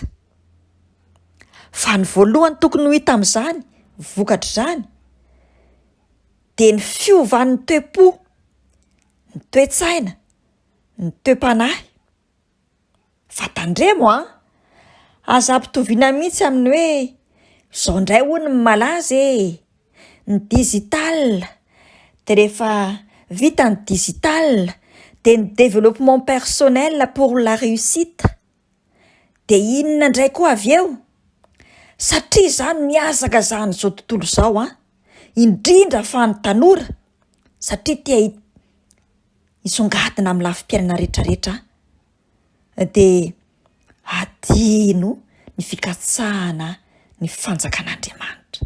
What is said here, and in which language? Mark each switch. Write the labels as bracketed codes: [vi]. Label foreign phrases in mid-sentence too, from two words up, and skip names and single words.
[mg] Fa ny voalohany tokony ho hita amin'izany vokatra izany dia ny fiovan'ny toe-po, ny toe-tsaina, ny toe-panahy. Fatandremo aza ampitoviana mihitsy amin'ny hoe izao indray hono ny malaza ny digital, dia rehefa vita ny digital dia ny [fr] développement personnel pour la réussite. [mg] Dia inona indray koa avy eo? Satria izany miazaka izany izao tontolo izao indrindra fa ny tanora, satria tia hisongadina amin'ny lafim-piainana rehetrarehetra dia adino ny fikatsahana ny fanjakan'Andriamanitra.